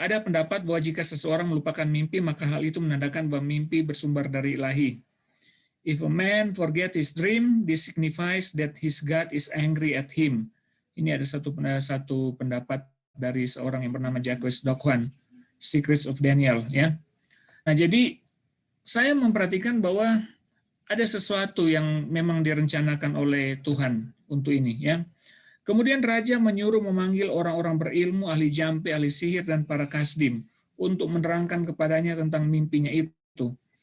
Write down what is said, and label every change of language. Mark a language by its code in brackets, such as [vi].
[id] Ada pendapat bahwa jika seseorang melupakan mimpi, maka hal itu menandakan bahwa mimpi bersumber dari Ilahi. [en] If a man forget his dream, this signifies that his God is angry at him. [id] Ini ada satu pendapat dari seorang yang bernama Jacques Doquan, Secrets of Daniel, ya. Nah, jadi saya memperhatikan bahwa ada sesuatu yang memang direncanakan oleh Tuhan untuk ini, ya. Kemudian raja menyuruh memanggil orang-orang berilmu, ahli jampi, ahli sihir, dan para kasdim untuk menerangkan kepadanya tentang mimpinya itu.